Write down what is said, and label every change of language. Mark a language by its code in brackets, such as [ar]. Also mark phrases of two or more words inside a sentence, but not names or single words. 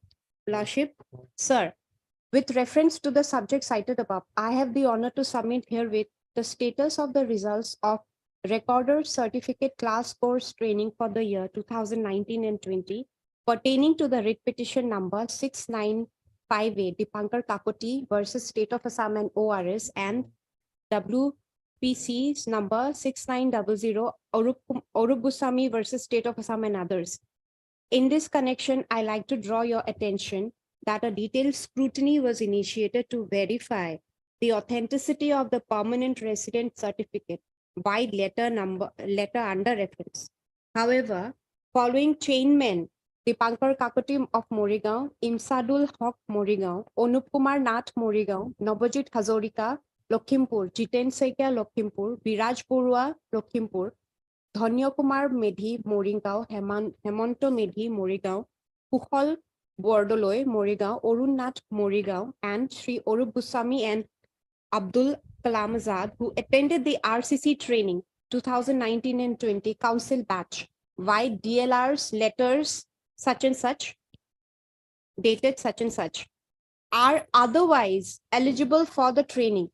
[en] Lordship, sir, with reference to the subject cited above, I have the honor to submit herewith the status of the results of Recorder Certificate Class Course Training for the year 2019 and 20 pertaining to the writ petition number 6958 Dipankar Kakoti versus State of Assam and ORS, and WPC's number 6900 Arup Goswami versus State of Assam and others. In this connection, I like to draw your attention that a detailed scrutiny was initiated to verify the authenticity of the permanent resident certificate by letter under reference. However, following chainmen Dipankar Kakoti of Morigaon, Imsadul Haq Morigaon, Anup Kumar Nath Morigaon, Navajit Hazarika, Lakhimpur, Jiten Saikia Lakhimpur, Biraj Borua Lakhimpur, Dhanya Kumar Medhi Morigaon, Hemanto Medhi Morigaon, Kushal Bordoloi Morigaon, Arun Nath Morigaon, and Sri Arup Goswami and Abdul Kalam Azad, who attended the RCC training 2019 and 20 council batch, by DLR's letters such and such, dated such and such, are otherwise eligible for the training.